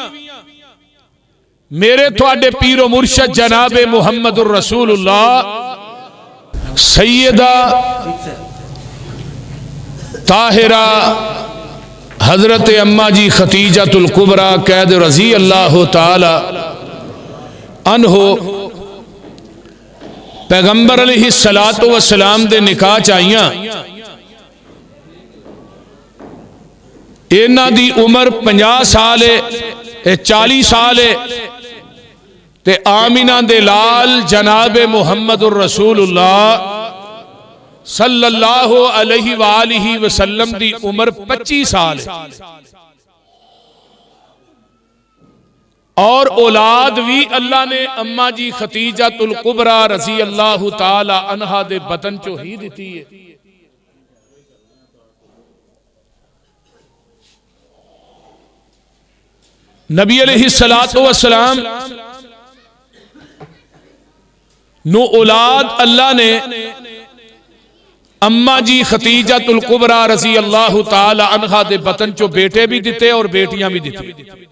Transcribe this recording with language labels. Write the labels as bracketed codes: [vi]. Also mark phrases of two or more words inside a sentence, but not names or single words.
[pa] میرے تھوڑے پیر و مرشد جنابِ [ar] محمد رسول الله [pa] سیدہ طاہرہ حضرت اماں جی خدیجۃ الکبریٰ قید [ar] رضي الله تعالى عنه [pa] پیغمبر [ar] عليه الصلاة والسلام [pa] دے نکاح چ آئیاں. انہاں دی عمر 50 سال اے، 40 سال اے. تے آمنہ دے لال جنابِ [ar] محمد رسول الله صلى الله عليه وآله وسلم [pa] دی عمر 25 سال اے. اور اولاد وی اللہ نے اماں جی خدیجۃ الکبریٰ [ar] رضي الله تعالى عنها [pa] دے بطن چوں ای دتی اے. نبی [ar] عليه الصلاة والسلام [pa] نوں اولاد اللہ نے اماں جی خدیجۃ الکبریٰ [ar] رضي الله تعالى عنها [pa] دے بطن چوں بیٹے وی دتے اور بیٹیاں وی دتیاں.